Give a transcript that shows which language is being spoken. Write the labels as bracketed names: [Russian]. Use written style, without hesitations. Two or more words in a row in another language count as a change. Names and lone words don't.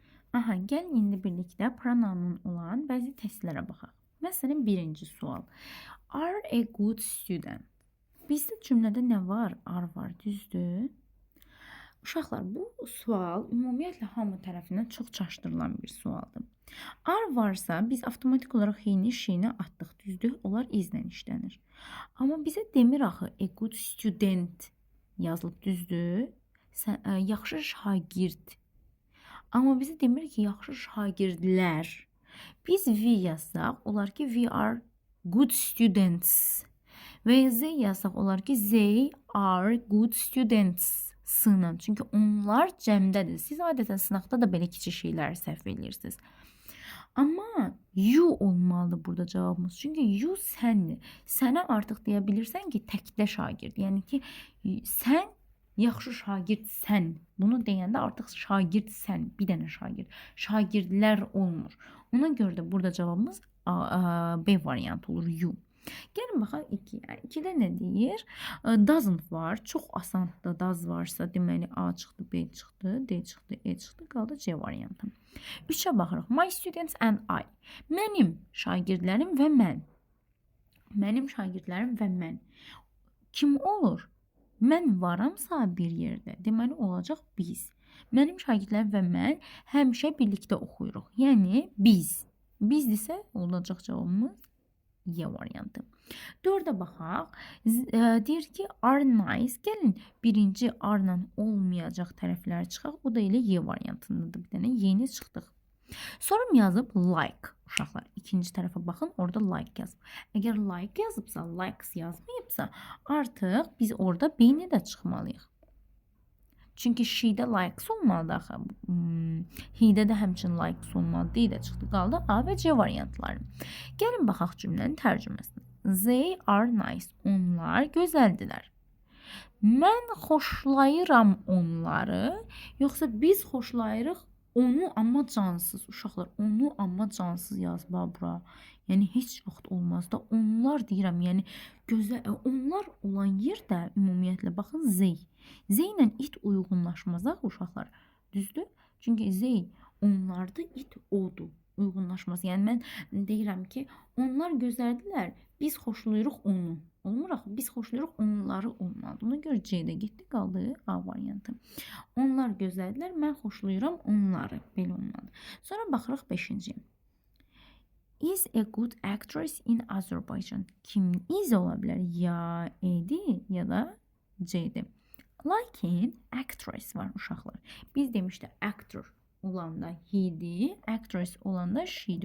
[Azerbaijani] Aha, gəlin indi birlikdə pronoun olan bəzi testlərə baxaq. Məsələn, birinci sual. [English] Are a good student? [Azerbaijani] Bizdə cümlədə nə var? Are var, düzdür? Uşaqlar, bu sual ümumiyyətlə hamı tərəfindən çox çaşdırılan bir sualdır. Are varsa biz avtomatik olaraq he-ni, she-ni atdıq, düzdür? Onlar izlə işlənir. Amma bizə demir axı [English] a good student [Azerbaijani] yazılıb, düzdür? Yaxşı şagird. Amma bizə demir ki, yaxşı şagirdlər. Biz we yazsaq, olar ki, [English] we are good students. [Azerbaijani] Və they yazsaq, olar ki, [English] they are good students. [Azerbaijani] Sığınan. Çünki onlar cəmdədir. Siz adətən sınaqda da belə kiçik şeyləri səhv edirsiniz. Amma you olmalıdır burada cavabımız. Çünki you səndir. Sənə artıq deyə bilirsən ki, təkdə şagird. Yəni ki, sən yaxşı şagirdsən. Bunu deyəndə artıq şagirdsən. Bir dənə şagird. Şagirdlər olmur. Ona görə də burada cavabımız B variantı olur, you. Gəlin baxaq 2-yə. 2-də nə deyir? Doesn't var. Çox asandır. Does varsa deməli A çıxdı, B çıxdı, D çıxdı, E çıxdı. Qaldı C variantı. 3-ə baxırıq. [English] My students and I. [Azerbaijani] Mənim şagirdlərim və mən. Mənim şagirdlərim və mən. Kim olur? Mən varamsa bir yerdə, deməli olacaq biz. Mənim şagirdlərim və mən həmişə birlikdə oxuyuruq. Yəni biz. Bizdirsə olacaq cavabımız Y variantı. 4-ə baxaq. Deyir ki, [English] are nice. [Azerbaijani] Gəlin birinci are-la olmayacaq tərəfləri çıxaq. O da elə Y variantındadır. Bir dənə yeni çıxdıq. Sonra yazıb like. Uşaqlar, ikinci tərəfə baxın, orada like yazıb. Əgər like yazıbsa, likes yazmayıbsa, artıq biz orada B-ni də çıxmalıyıq. Çünki she-də likes olmalıdır axı. He-də də həmçinin likes olmalıdır. D də çıxdı, qaldı A və C variantları. Gəlin baxaq cümlənin tərcüməsinə. [English] They are nice. [Azerbaijani] Onlar gözəldilər. Mən xoşlayıram onları, yoxsa biz xoşlayırıq onu amma cansız. Uşaqlar, onu amma cansız yazıb bura. Yəni heç vaxt olmaz da onlar deyirəm. Yəni gözəl onlar olan yerdə ümumiyyətlə baxın they. They ilə it uyğunlaşmazaq uşaqlar. Düzdür? Çünki they onlardır, it odur. Uyğunlaşmaz. Yəni mən deyirəm ki, onlar gözəldilər, biz xoşlayırıq onu. Olmur axı, biz xoşlayırıq onları olmalıdır. Ona görə C-də getdi, qaldı A variantı. Onlar gözəldilər, mən xoşlayıram onları. Belə olmalıdır. Sonra baxırıq 5-ci. [English] Is a good actress in Azerbaijan. [Azerbaijani] Kim is ola bilər? Ya E-dir, ya da C-dir. Lakin actress var uşaqlar. Biz demişdik actor olanda he-dir, actress olanda she-dir.